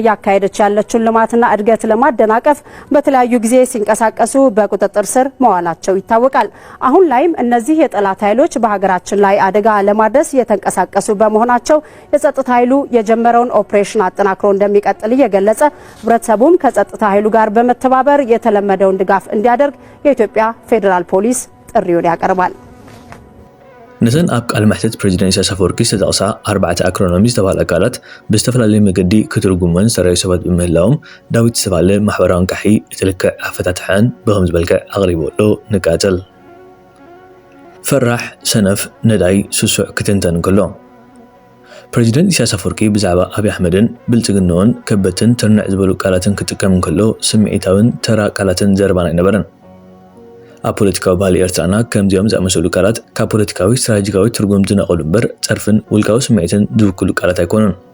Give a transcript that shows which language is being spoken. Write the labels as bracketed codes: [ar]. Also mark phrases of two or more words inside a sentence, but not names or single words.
[am] እያካሄደች ያለችውን ልማትና እድገት ለማደናቀፍ በተለያዩ ጊዜ ሲንቀሳቀሱ በቁጥጥር ስር መዋላቸው ይታወቃል። አሁን ላይም እነዚህ የጠላት ኃይሎች በሀገራችን ላይ አደጋ ለማድረስ እየተንቀሳቀሱ በመሆናቸው የጸጥታ ኃይሉ የጀመረውን ኦፕሬሽን አጠናክሮ እንደሚቀጥል እየገለጸ ህብረተሰቡም ከጸጥታ ኃይሉ ጋር በመተባበር የተለመደውን ድጋፍ እንዲያደርግ የኢትዮጵያ ፌዴራል ፖሊስ ጥሪውን ያቀርባል። [ti] ነዘን ኣብ ቃል መሕተት ፕሬዚደንት ኢሳያስ አፈወርቂ ዝተጠቕሳ 4 ኣክሮኖሚ ዝተባሃለ ቃላት ብዝተፈላለየ መገዲ ክትርጉመን ሰራዊ ሰባት ብምህላዎም ዳዊት ዝተባሃለ ማሕበራዊ እንቃሒ እቲ ልክዕ ኣፈታትሐን ብኸምዚ መልክዕ ኣቕሪቦሎ ንቃፀል ፈራሕ ሰነፍ ነዳይ ስሱዕ ክትንተን እንከሎ ፕሬዚደንት ኢሳያስ አፈወርቂ ብዛዕባ ኣብይ ኣሕመድን ብልጽግናውን ከበትን ትርንዕ ዝበሉ ቃላትን ክጥቀም እንከሎ ስምዒታውን ተራ ቃላትን ዘረባን ኣይነበረን። ኣብ ፖለቲካዊ ባህሊ ኤርትራና ከምዚኦም ዝኣመሰሉ ቃላት ካብ ፖለቲካዊ ስትራቴጂካዊ ትርጉም ዝነቐሉ እምበር ፀርፍን ውልቃዊ ስምዒትን ዝውክሉ ቃላት ኣይኮኑን።